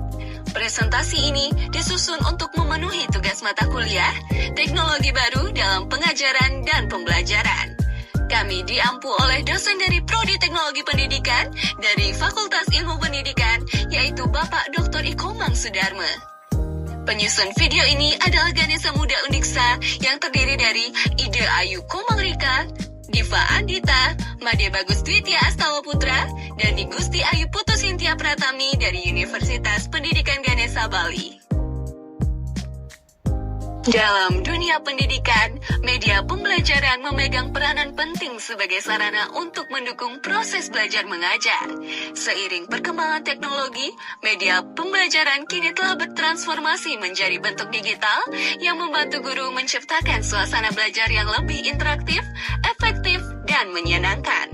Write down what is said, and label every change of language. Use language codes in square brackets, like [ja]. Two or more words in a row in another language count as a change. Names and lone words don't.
[id] Presentasi ini disusun untuk memenuhi tugas mata kuliah Teknologi Baru dalam Pengajaran dan Pembelajaran. Kami diampu oleh dosen dari Prodi Teknologi Pendidikan dari Fakultas Ilmu Pendidikan, yaitu Bapak Dr. Ikomang Sudarma. Penyusun video ini adalah Ganesha Muda Undiksa yang terdiri dari Ide Ayu Komang Rika, Diva Andita, Made Bagus Dwitya Astawa Putra, dan Gusti Ayu Putu Sintia Pratami dari Universitas Pendidikan Ganesha Bali. Dalam dunia pendidikan, media pembelajaran memegang peranan penting sebagai sarana untuk mendukung proses belajar mengajar. Seiring perkembangan teknologi, media pembelajaran kini telah bertransformasi menjadi bentuk digital yang membantu guru menciptakan suasana belajar yang lebih interaktif, efektif, dan menyenangkan.